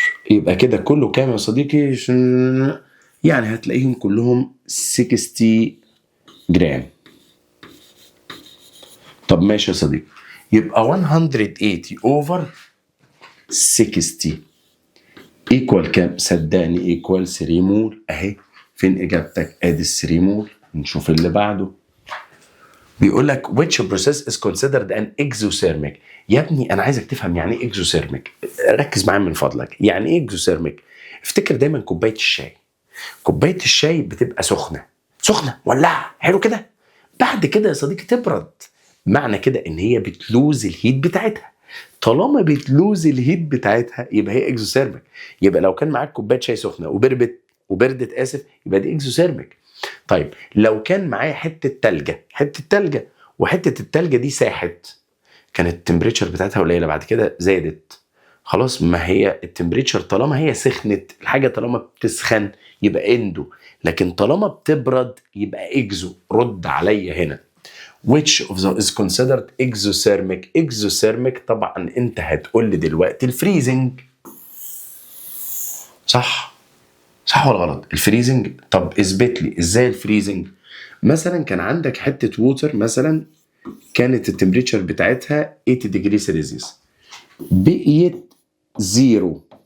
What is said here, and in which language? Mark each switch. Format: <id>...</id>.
<ar>يبقى كده كله كام يا صديقي؟ يعني هتلاقيهم كلهم 60 جرام. طب ماشي يا صديقي، يبقى 180 اوفر 60 ايكوال كام؟ صدقني ايكوال 3 مول اهي. فين اجابتك؟ ادي 3 مول. نشوف اللي بعده. بيقول لك</ar> <en>which process is considered an exothermic.</en> <ar>يا ابني انا عايزك تفهم يعني ايه exothermic. ركز معايا من فضلك. يعني ايه exothermic؟ افتكر دايما كوبايه الشاي. كوبايه الشاي بتبقى سخنه ولعها حلو كده، بعد كده يا صديقي تبرد. معنى كده ان هي بتلوز الهيت بتاعتها. طالما بتلوز الهيت بتاعتها يبقى هي اكزوثيرميك. يبقى لو كان معاك كوبايه شاي سخنه وبردت يبقى دي اكزوثيرميك. طيب لو كان معايا حته تلجه وحته التلجه دي ساحت، كانت التمبريتشر بتاعتها قليله، بعد كده زادت، خلاص. ما هي التمبريتشر طالما هي سخنت، الحاجه طالما بتسخن يبقى اندو، لكن طالما بتبرد يبقى اكزو. رد عليا هنا.</ar> <en>which of them is considered exothermic.</en> <ar>exothermic طبعا انت هتقول لي دلوقتي الفريزنج. صح ولا غلط؟ الفريزنج. طب اثبت لي ازاي الفريزنج. مثلا كان عندك حته ووتر مثلا، كانت التمبريتشر بتاعتها 80 ديجري سيلسيوس، بقيت 0.</ar>